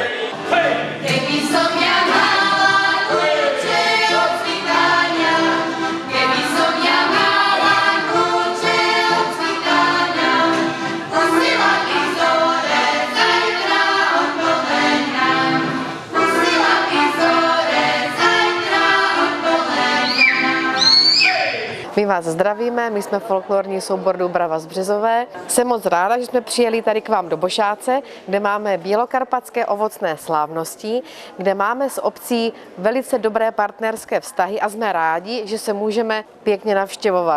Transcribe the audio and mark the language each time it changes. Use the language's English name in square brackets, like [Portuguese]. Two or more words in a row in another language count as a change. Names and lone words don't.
[Slovak] Keby som ja mala kľúče od svitania, keby som ja mala kľúče od svitania, pustila by zore zajtra od polenia, pustila by zore zajtra od polenia. [Czech] My vás zdravíme, my jsme folklorní soubor Dúbrava z Březové. Jsem moc ráda, že jsme přijeli tady k vám do Bošáce, kde máme Bělokarpatské ovocné slávnosti, kde máme s obcí velice dobré partnerské vztahy a jsme rádi, že se můžeme pěkně navštěvovat.